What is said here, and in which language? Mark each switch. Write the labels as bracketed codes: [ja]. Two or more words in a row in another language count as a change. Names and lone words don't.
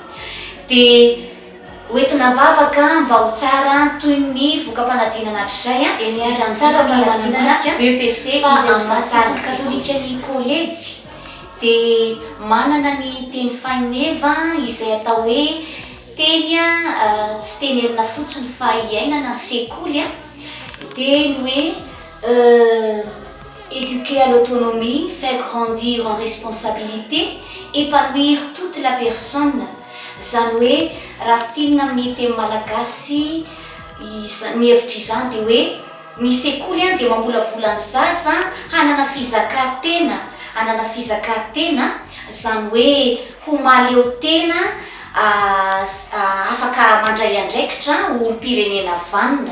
[mg] dia hoentina bavaka mba ho tsara toy ny vokam-panadinana hatrizay izany tsara panadinana BPC fa amin'ny katolika ny collège dia manana ny teny fahineva izay atao hoe teny tsy tenerina fotsiny fa iainana sekoly dia ny hoe [fr] éduquer à l'autonomie, faire grandir en responsabilité, épanouir toute la personne. [mg] Zany hoe raha fitinina amin'ny teny malagasy ny hevitra izany dia hoe ny sekoly dia mamolavola ny zaza hanana fizakantena zany hoe ho maleo tena afaka mandray andraikitra olom-pirenena vanina.